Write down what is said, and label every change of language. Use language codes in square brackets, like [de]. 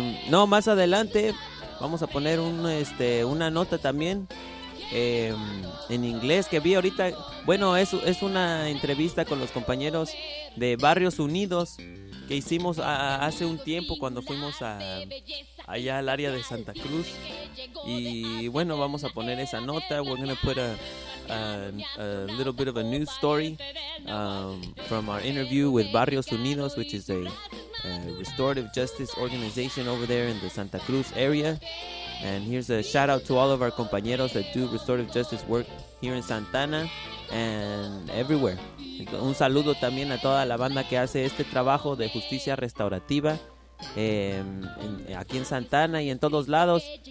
[es] No, más adelante vamos a poner una nota también. En inglés, que vi ahorita. Bueno, es una entrevista con los compañeros de Barrios Unidos que hicimos hace un tiempo cuando fuimos allá al área de Santa Cruz. Y bueno, vamos a poner esa nota. [en] We're gonna put a little bit of a news story from our interview with Barrios Unidos, which is a restorative justice organization over there in the Santa Cruz area. And here's a shout out to all of our compañeros that do restorative justice work here in Santa Ana and everywhere. [es] Un saludo también a toda la banda que hace este trabajo de justicia restaurativa aquí en Santa Ana y en todos lados.